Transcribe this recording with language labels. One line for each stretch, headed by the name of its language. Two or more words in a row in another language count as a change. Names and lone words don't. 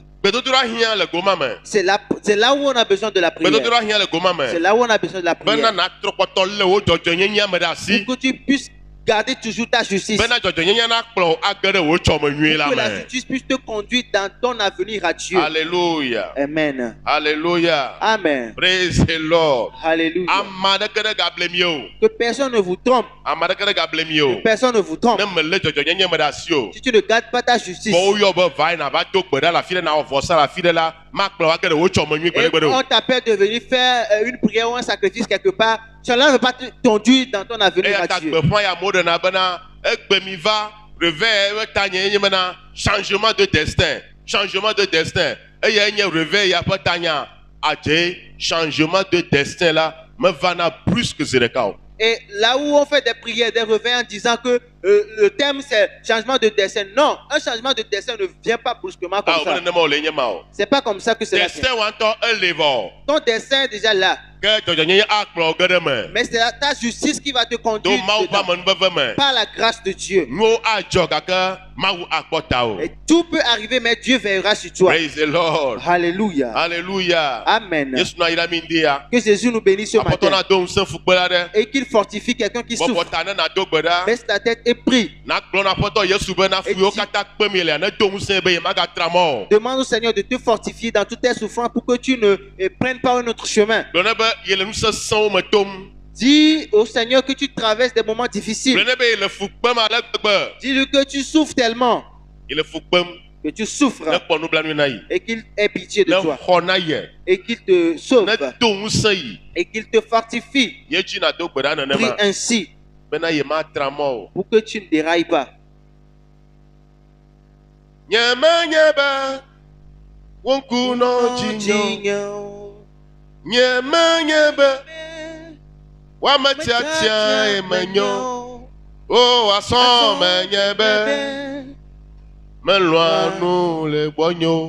Ewe: Gbedodo ɖa hiã le goma me.
French: C'est là où on a besoin de la prière.
Ewe: Gbedodo ɖa hiã le goma
French: C'est
Ewe: me.
French: là où on a besoin de la
Ewe: Bena
French: prière.
Ewe: natrɔ kpɔtɔ le wo dzɔdzɔnyenyea me ɖe asi.
French: Pour que tu puisses garder toujours ta justice.
Ewe: Bena dzɔdzɔnyenya nakplɔ age ɖe wo tsɔme nyuie la
French: Pour que la
Ewe: me.
French: justice puisse te conduire dans ton avenir à Dieu. Alléluia. Amen. Alléluia. Amen.
English: Praise the Lord.
French: Alléluia.
Ewe: Ame aɖeke ɖe gable mi o.
French: Que personne ne vous trompe.
Ewe: Ame aɖeke ɖe gable mi o.
French: Personne ne vous trompe.
Ewe: Ne me le dzɔdzɔnyenye me ɖe asi o.
French: Si tu ne gardes pas ta justice,
Ewe: Bon woyɔ be va yina va do gbe ɖa le afi ɖe na wɔ vɔsa le afi ɖe la makplɔ wa ke ɖe wo tsɔme nyuie
French: et
Ewe: gbeɖegbeɖe o.
French: on t'appelle de venir faire une prière ou un sacrifice quelque part, cela ne veut pas te conduire dans ton avenir
Ewe: Eya
French: à
Ewe: ta
French: Dieu.
Ewe: gbeƒã ya mo ɖena bena egbe mi va réveil ƒe tanya nye bena
French: changement de destin, changement de destin.
Ewe: Eya nye réveil ya ƒe tanya adze
French: changement de destin
Ewe: la me vana
French: plus que
Ewe: zi ɖeka o.
French: Et là où on fait des prières, des réveils en disant que le thème c'est changement de destin. Non, un changement de destin ne vient pas brusquement comme Ah, ça.
Ewe: o nenema o le nye ma o.
French: C'est pas comme ça que cela vient.
Ewe: Destin wantɔ ele vɔ.
French: Ton destin est déjà là.
Ewe: Ke dzɔdzɔnyenye akplɔ ge ɖe me.
French: Mais c'est ta justice qui va te
Ewe: Do
French: conduire
Ewe: mawu ƒe
French: dedans,
Ewe: amenuveve me.
French: par la grâce de Dieu.
Ewe: Nuwo adzɔ gake mawu akpɔ ta o.
French: Et tout peut arriver, mais Dieu veillera sur toi.
English: Praise the Lord.
French: Alléluia. Alléluia. Amen.
Ewe: Yesu na yira mi ndi ya.
French: Que Jésus nous bénisse ce
Ewe: Apɔtɔ na
French: matin.
Ewe: do ŋusẽ fukpe la ɖe.
French: Et qu'il fortifie quelqu'un qui
Ewe: Bɔbɔ
French: souffre.
Ewe: ta ne na do gbe ɖa.
French: Baisse ta tête et prie.
Ewe: Na gblɔ na aƒetɔ Yesu be na fu yiwo katã kpe mi lea ne do ŋusẽ be ye magatra mɔ o.
French: Demande au Seigneur de te fortifier dans toutes tes souffrances pour que tu ne prennes pas un autre chemin.
Ewe: Gblɔ ne be ye le nusesẽwo me tom.
French: Dis au Seigneur que tu traverses des moments difficiles.
Ewe: Gblɔ ne be ye le fu kpem ale gbegbe.
French: Dis-lui que tu souffres tellement,
Ewe: Ye le fu kpem
French: que tu
Ewe: ne
French: souffres
Ewe: kpɔ nublanui na yi.
French: et qu'il ait pitié de
Ewe: Ne
French: toi
Ewe: xɔ na ye.
French: et qu'il te sauve
Ewe: Ne do ŋusẽ yi.
French: et qu'il te fortifie.
Ewe: Ye dzi na do gbe ɖa
French: Prie
Ewe: nenema.
French: ainsi
Ewe: Bena ye matra mɔ o.
French: pour que tu ne dérailles pas.
Ewe: Nye menye be wo ŋku nɔ dzi nyɔ. Nye menye be woame tiatia ye menyɔ. O asɔ menye be melɔa nu le gbɔnyo.